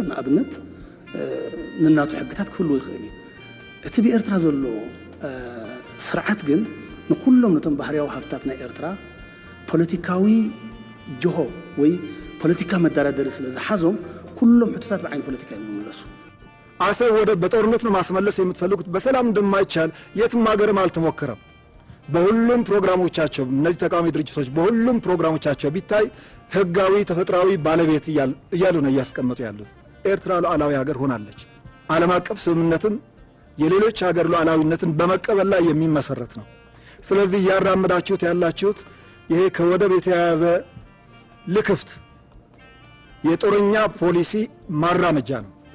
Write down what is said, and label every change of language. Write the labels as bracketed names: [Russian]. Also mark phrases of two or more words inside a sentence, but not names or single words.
[Tigrinya] ንኣብነት ንናቱ ሕግታት ክህልዎ ይኽእል እዩ። እቲ ብኤርትራ ዘሎ ስርዓት ግን ንኩሎም ነቶም ባህርያዊ ሃብታት ናይ ኤርትራ ፖለቲካዊ ጅሆ ወይ ፖለቲካ መደራደሪ ስለ ዝሓዞም ኩሎም ሕቶታት ብዓይን ፖለቲካ ይመለሱ። [Amharic] አሰብ ወደ በጦርነት ነው ማስመለስ የምትፈልጉት፣ በሰላም እንደማይቻል የትም ሀገርም አልተሞከረም። በሁሉም ፕሮግራሞቻቸው እነዚህ ተቃዋሚ ድርጅቶች በሁሉም ፕሮግራሞቻቸው ቢታይ ህጋዊ ተፈጥሯዊ ባለቤት እያሉ ነው እያስቀመጡ ያሉት። ኤርትራ ሉዓላዊ ሀገር ሆናለች። ዓለም አቀፍ ስምምነትም የሌሎች ሀገር ሉዓላዊነትን በመቀበል ላይ የሚመሰረት ነው። ስለዚህ ያራምዳችሁት ያላችሁት ይሄ ከወደብ የተያያዘ ልክፍት የጦረኛ ፖሊሲ ማራመጃ ነው።